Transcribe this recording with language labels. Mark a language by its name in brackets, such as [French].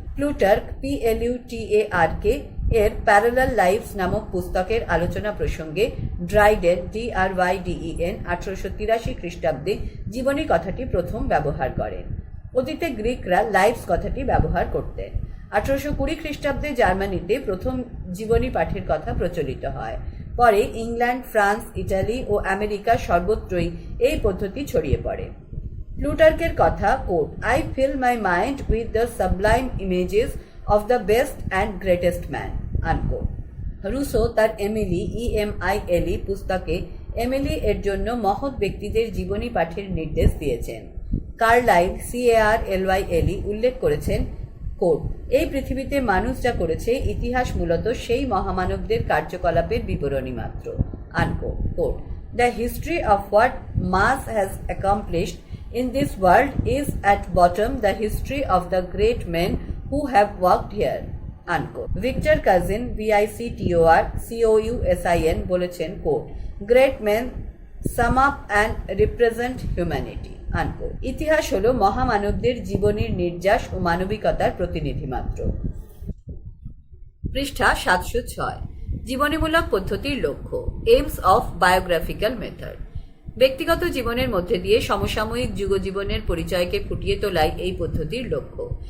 [Bangla] Plutarch PLUTARK এর parallel lives নামক পুস্তকের আলোচনা প্রসঙ্গে ড্রাইডেন DRYDEN 1883 খ্রিস্টাব্দে জীবনী কথাটি প্রথম ব্যবহার করেন। অতীতে গ্রিকরা লাইফস কথাটি ব্যবহার করতেন। 1820 খ্রিস্টাব্দে জার্মানিতে প্রথম জীবনী পাঠের কথা প্রচলিত হয়। পরে ইংল্যান্ড, ফ্রান্স, ইটালি ও আমেরিকা সর্বত্রই এই পদ্ধতি ছড়িয়ে পড়ে। প্লুটার্কের কথা, coat, [English] "I fill my mind with the sublime images of the best and greatest man", unquote. [Bangla] Russo তার এমিলি EMILE পুস্তকে এমিলি এর জন্য মহৎ ব্যক্তিদের জীবনী পাঠের নির্দেশ দিয়েছেন। কার্লাইল CARLYLE উল্লেখ করেছেন, কোট, "এই পৃথিবীতে মানুষ যা করেছে ইতিহাস মূলত সেই মহামানবদের কার্যকলাপের বিবরণী মাত্র", unquote. [English] Quote, "The history of what mass has accomplished in this world is at bottom the history of the great men who have worked here", unquote. Victor Cousin VICTOR COUSIN [Bangla] বলেছেন, coat, [English] "Great men sum up and represent humanity", unquote. [Bangla] ইতিহাস হলো মহামানবদের জীবনের নির্যাস ও মানবিকতার প্রতিনিধি মাত্র। পৃষ্ঠা 706। জীবনীমূলক পদ্ধতির লক্ষ্য। [English] Aims of biographical method. [Bangla] ব্যক্তিগত জীবনের মধ্যে দিয়ে সমসাময়িক যুগজীবনের পরিচয়কে ফুটিয়ে তোলাই এই পদ্ধতির লক্ষ্য।